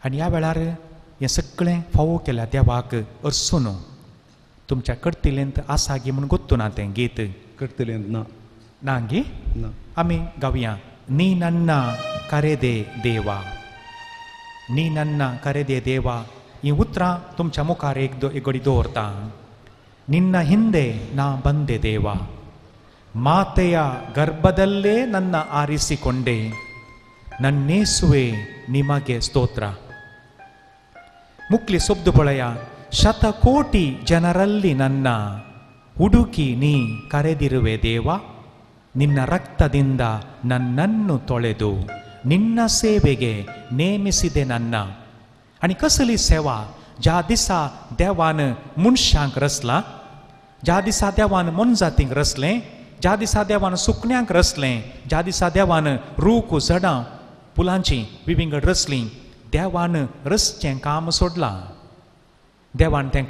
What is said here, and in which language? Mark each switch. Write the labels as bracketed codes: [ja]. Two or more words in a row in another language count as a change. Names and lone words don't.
[kok] आनी ह्या वेळार हें सगळें फावो केल्या देवाक अर्सून तुमच्या कडतिलेंत आसा गी म्हूण गोत्तू ना तें गीत करतले ना ना गी ना आमी गावया [kn] ನೀ ನನ್ನ ಕರೆದೆ ದೇವಾ ನೀ ನನ್ನ ಕರೆದೆ ದೇವಾ [kok] ही उतरां तुमच्या मुखार एक घडी दवरता [kn] ನಿನ್ನ ಹಿಂದೆ ನಾ ಬಂದೆ ದೇವ ಮಾತೆಯ ಗರ್ಭದಲ್ಲೇ ನನ್ನ ಆರಿಸಿಕೊಂಡೆ ನನ್ನೇಸುವೆ ನಿಮಗೆ ಸ್ತೋತ್ರ ಮುಕ್ಲಿ ಸೊಬ್ದು ಬಳೆಯ ಶತಕೋಟಿ ಜನರಲ್ಲಿ ನನ್ನ ಹುಡುಕಿ ನೀ ಕರೆದಿರುವೆ ದೇವ ನಿನ್ನ ರಕ್ತದಿಂದ ನನ್ನನ್ನು ತೊಳೆದು ನಿನ್ನ ಸೇವೆಗೆ ನೇಮಿಸಿದೆ ನನ್ನ [kok] आणि कसली सेवा ज्या दिसा देवान मनशांक रचला ज्या दिसा देवान मनजातींक रचलें ज्या दिसा देवान सुकण्यांक रचलें ज्या दिसा देवान रूख झाडां फुलांची विविंगड रचलीं देवान रचचें काम सोडलां देवान तें